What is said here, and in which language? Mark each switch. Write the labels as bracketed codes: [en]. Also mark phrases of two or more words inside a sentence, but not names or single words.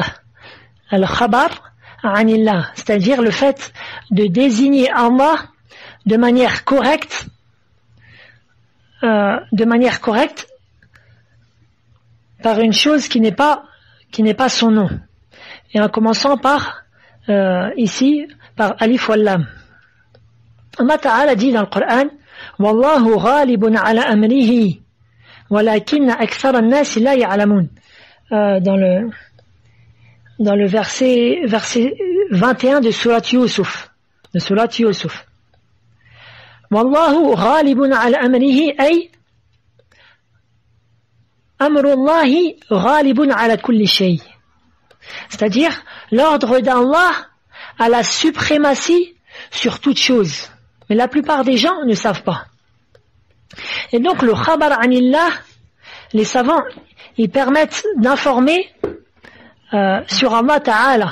[ar] الخبر عن الله, [fr] c'est-à-dire le fait de désigner Allah de manière correcte, par une chose qui n'est pas son nom. Et en commençant par, ici, par [ar] ألف واللام. الله تعالى [fr] dit dans le Coran [ar] والله غالب على أمره ولكن أكثر الناس لا يعلمون. [fr] Dans le verset 21 de Surat Yusuf. [ar] والله غالب على أمره أي أمر الله غالب على كل شيء. [fr] C'est-à-dire, l'ordre d'Allah a la suprématie sur toute chose. Mais la plupart des gens ne savent pas. Et donc, le [ar] خبر عن الله, [fr] les savants, ils permettent d'informer sur [ar] الله تعالى.